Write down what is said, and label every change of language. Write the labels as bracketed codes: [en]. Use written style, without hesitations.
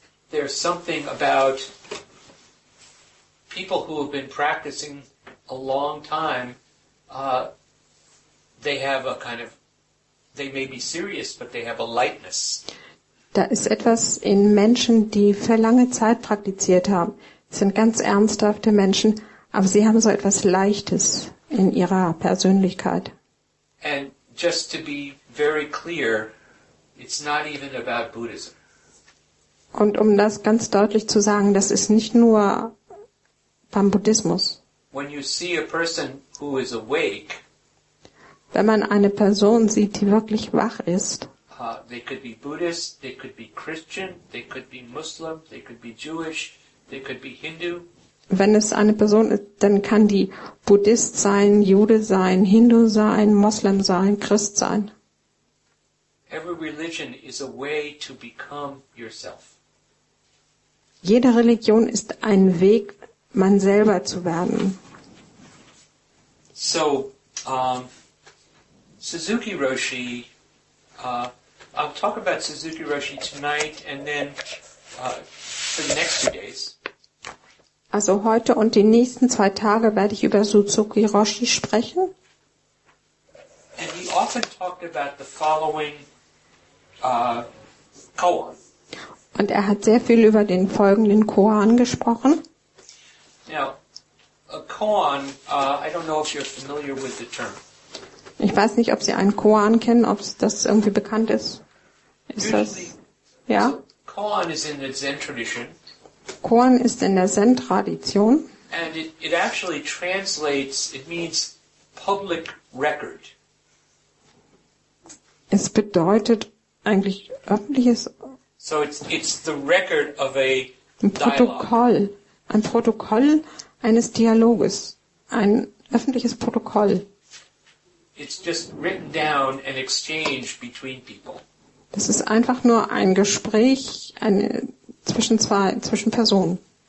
[en] There's something about people who have been practicing a long time. They have a kind of, they may be serious, but they have a lightness. [de] Da ist etwas in Menschen, die für lange Zeit praktiziert haben. Es sind ganz ernsthafte Menschen, aber sie haben so etwas Leichtes in ihrer Persönlichkeit. [en] And just to be very clear, it's not even about Buddhism. [de] Und um das ganz deutlich zu sagen, das ist nicht nur beim Buddhismus. [en] When you see a person who is awake, [de] Wenn man eine Person sieht, die wirklich wach ist, [en] they could be Buddhist, they could be Christian, they could be Muslim, they could be Jewish, they could be Hindu. [de] wenn es eine Person ist, dann kann die Buddhist sein, Jude sein, Hindu sein, Moslem sein, Christ sein. [en] Every religion is a way to become yourself. [de] Jede Religion ist ein Weg, man selber zu werden. [en] So, Suzuki Roshi, I'll talk about Suzuki Roshi tonight and then for the next 2 days. [de] Also heute und die nächsten 2 Tage werde ich über Suzuki Roshi sprechen. [en] And he often talked about the following koan. [de] Und er hat sehr viel über den folgenden Koan gesprochen. [en] Now, a koan, I don't know if you're familiar with the term. [de] Ich weiß nicht, ob Sie einen Koan kennen, ob das irgendwie bekannt ist. Ist das? Ja? [en] So, koan is in the Zen tradition. [de] Koan ist in der Zen-Tradition. [en] And it actually translates, it means public record. [de] Es bedeutet eigentlich öffentliches [en] So it's the record of a [de] ein Protokoll. Ein Protokoll eines Dialoges. Ein öffentliches Protokoll. [en] It's just written down and exchanged between people. [de] Das ist einfach nur ein Gespräch zwischen Personen.